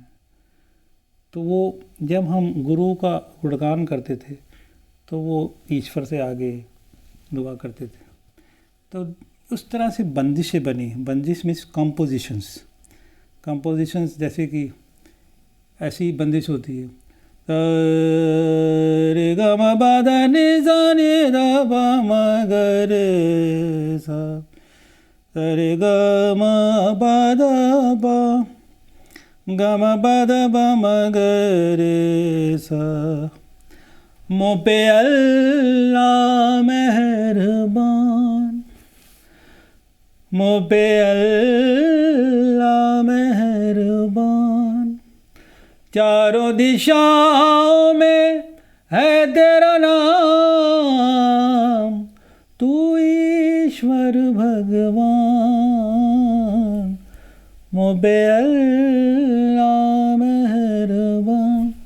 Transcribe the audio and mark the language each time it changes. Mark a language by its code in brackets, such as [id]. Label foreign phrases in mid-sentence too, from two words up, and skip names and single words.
[hi] तो वो जब हम गुरु का गुणगान करते थे तो वो ईश्वर से आगे दुआ करते थे। तो उस तरह से बंदिशें बनी। बंदिश [en] means compositions [hi] जैसे कि ऐसी बंदिश होती है, रे ग म प ध नि सा नि ध प म ग रे सा, रे ग म प ध प ग म प ध प म ग रे सा। मुँह पे अल्लाह मेहरबान, मुँह पे अल्लाह मेहरबान, चारों दिशाओं में है तेरा नाम, तू ईश्वर भगवान, मुँह पे अल्लाह मेहरबान।